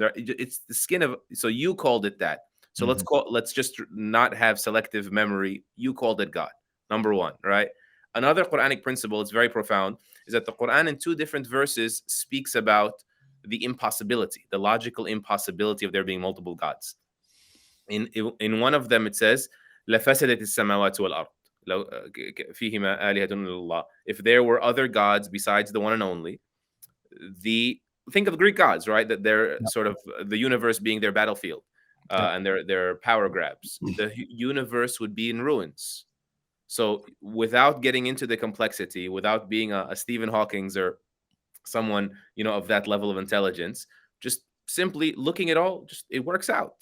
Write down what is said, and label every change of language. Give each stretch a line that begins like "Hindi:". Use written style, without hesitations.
English: Or it's the skin of. So you called it that. So Mhm. let's just not have selective memory. You called it God. Number one, right? Another Quranic principle, it's very profound, is that the Quran in two different verses speaks about the impossibility, the logical impossibility of there being multiple gods. In one of them it says,
Arabic: لَفَسَدَتِ السَّمَاوَاتُ وَالْأَرْض لو فيهما آلهة إلا الله.
English: If there were other gods besides the one and only, the think of the Greek gods, right? That they're Yep. sort of the universe being their battlefield, Yep. and their power grabs. The universe would be in ruins. So without getting into the complexity, without being a Stephen Hawking's or someone of that level of intelligence, just simply looking at all, just it works out.